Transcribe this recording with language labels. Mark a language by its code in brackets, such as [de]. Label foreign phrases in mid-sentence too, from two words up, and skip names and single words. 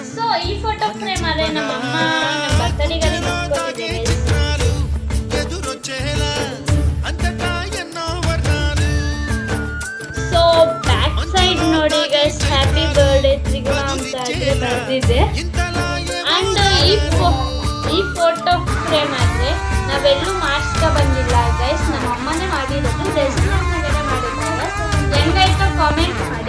[te] సో ఈ [en] photo frame [te] అదే నమ్మమ్మ బర్త్డే గని తీసుకొచ్చింది. ఎదురొచ్చేలా అంతటా ఎన్నో వర్ణాలు. [kn] సో [en] back side [kn] ನೋಡಿ ಗೈಸ್ [en] happy birthday [kn] ತ್ರಿಗುಣ ಅಂತ ಬರ್ದಿದೆ. ಅಂಡ್ ಈ [en] photo frame [kn] ಆದರೆ ನಾವೆಲ್ಲೂ ಮಾಡಿಸ್ಕೊ ಬಂದಿಲ್ಲ ಗೈಸ್, ನಮ್ಮ ಅಮ್ಮನೇ ಮಾಡಿರೋದು. ಡೆಸ್ಟಿನೇಷನ್ಗೆ ಮಾಡಿದ್ದಾರೆ. ಹೆಂಗಾಯ್ತು ಕಾಮೆಂಟ್ ಮಾಡಿ.